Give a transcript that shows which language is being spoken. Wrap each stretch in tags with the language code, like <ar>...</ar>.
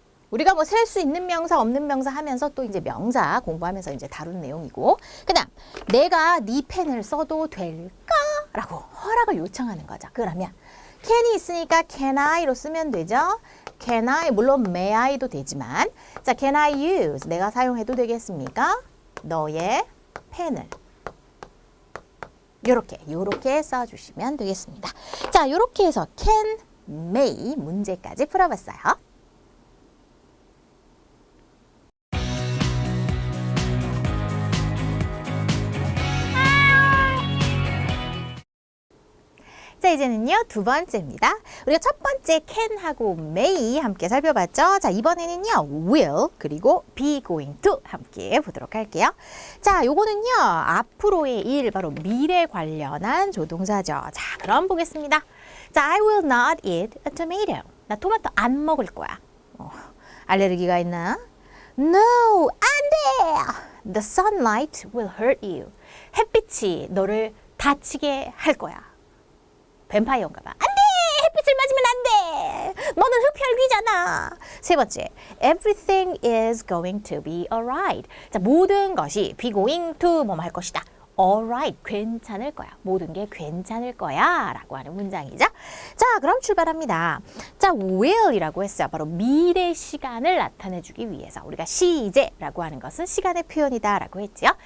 <ko>우리가 뭐 셀 수 있는 명사, 없는 명사 하면서 또 이제 명사 공부하면서 이제 다룬 내용이고. 그 다음, 내가 네 펜을 써도 될까? 라고 허락을 요청하는 거죠. 그러면 can이 있으니까</ko> <en>can I</en> <ko>로 쓰면 되죠.</ko> <en>can I,</en> <ko>물론 may I도 되지만.</ko> <en>자, can I use?</en> <ko>내가 사용해도 되겠습니까? 너의 펜을. 요렇게 써주시면 되겠습니다. 자, 요렇게 해서 can, may 문제까지 풀어봤어요. 자, 이제는요, 두 번째입니다. 우리가 첫 번째 can하고 may 함께 살펴봤죠. 자, 이번에는요, will 그리고 be going to 함께 보도록 할게요. 자, 요거는요, 앞으로의 일, 바로 미래 관련한 조동사죠.</ko> <en>자,</en> <ko>그럼 보겠습니다.</ko> <en>자, I will not eat a tomato.</en> <ko>나 토마토 안 먹을 거야. 알레르기가 있나?</ko> <en>No,</en> <ko>안 돼!</ko> <en>The sunlight will hurt you.</en> <ko>햇빛이 너를 다치게 할 거야. 뱀파이어인가 봐. 안 돼! 햇빛을 맞으면 안 돼! 너는 흡혈귀잖아.</ko> <en>세 번째, everything is going to be alright.</en> <ko>자, 모든 것이</ko> <en>be going to</en> <ko>뭐뭐 할 것이다. alright, 괜찮을 거야. 모든 게 괜찮을 거야. 라고 하는 문장이죠. 자, 그럼 출발합니다. 자, will이라고 했어요. 바로 미래 시간을 나타내주기 위해서. 우리가 시제라고 하는 것은 시간의 표현이다. 라고 했죠.</ko>